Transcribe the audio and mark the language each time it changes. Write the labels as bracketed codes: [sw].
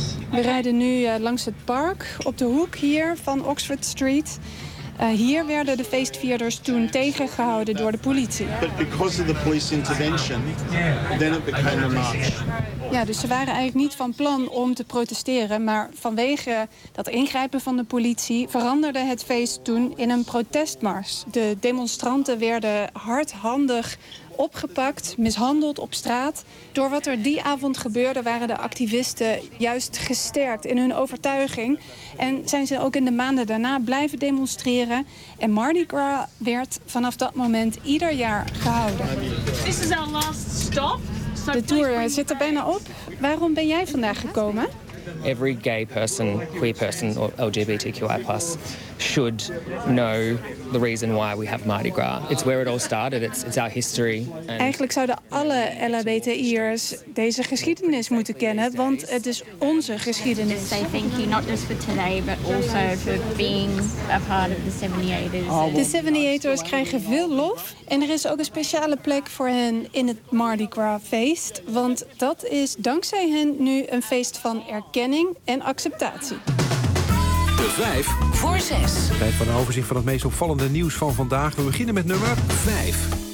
[nl] We rijden nu langs het park op de hoek hier van Oxford Street. Hier werden de feestvierders toen tegengehouden door de politie. [en] But because of the police intervention, then it became a march. [nl] Ja, dus ze waren eigenlijk niet van plan om te protesteren, maar vanwege dat ingrijpen van de politie veranderde het feest toen in een protestmars. De demonstranten werden hardhandig opgepakt, mishandeld op straat. Door wat er die avond gebeurde, waren de activisten juist gesterkt in hun overtuiging. En zijn ze ook in de maanden daarna blijven demonstreren. En Mardi Gras werd vanaf dat moment ieder jaar gehouden. [en] This is our last stop. [nl] So de tour zit er bijna op. Waarom ben jij vandaag gekomen? [en] Every gay person, queer person or LGBTQI+ should know the reason why we have Mardi Gras. It's where it all started. It's our history. [nl] And eigenlijk zouden alle LHBTI'ers deze geschiedenis moeten kennen, want het is onze geschiedenis. [en] Say thank you not just for today but also for being a part of the 78ers. [nl] De 78ers krijgen veel lof en er is ook een speciale plek voor hen in het Mardi Gras feest, want dat is dankzij hen nu een feest van erkenning en acceptatie. De 5 voor 6. Tijd van een overzicht van het meest opvallende nieuws van vandaag. We beginnen met nummer 5.